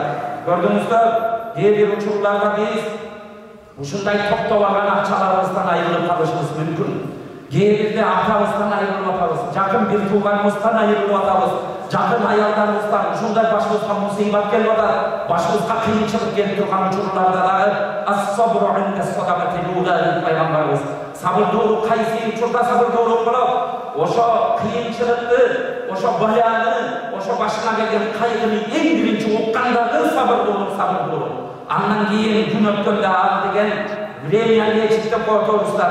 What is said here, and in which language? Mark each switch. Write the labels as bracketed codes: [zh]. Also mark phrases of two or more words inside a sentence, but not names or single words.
[ky] Көрдүңүздөр, кээ бир учурларда биз ушундай топтоп алган акчаларыбыздан айырылып калышыбыз мүмкүн. Кээ бирде атабыздан айырылып атабыз, жакын бир тууганыбыздан айырылып атабыз, жакын аялдарыбыздан ушундай башыбызга мусибат келип атат, башыбызга кыйынчылык келип турган учурларда дагы [ar] الصبر عند الصدمة الأولى [ky] деп пайгамбарыбыз сабырдуулук кайсы учурда сабырдуулук болот, ошо кыйынчылыкты, ошо баланы, ошо башына келген кайгыны эң биринчи уккандагы сабырдуулук. Андан кийин күн өткөндө ал деген времяны чектеп коёбуздар.